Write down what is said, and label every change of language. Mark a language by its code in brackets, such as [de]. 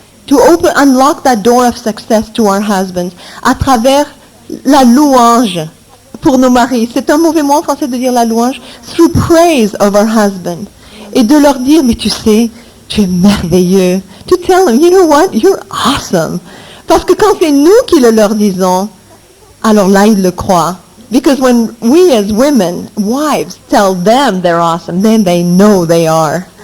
[en] To unlock that door of success to our husbands [fr] à travers la louange pour nos maris. C'est un mauvais mot en français de dire la louange. [en] Through praise of our husband. [fr] Et de leur dire, mais tu sais, tu es merveilleux. [en] To tell them, you know what, you're awesome. [fr] Parce que quand c'est nous qui le leur disons, alors là, ils le croient. [en] Because when we as women, wives, tell them they're awesome, then they know they are.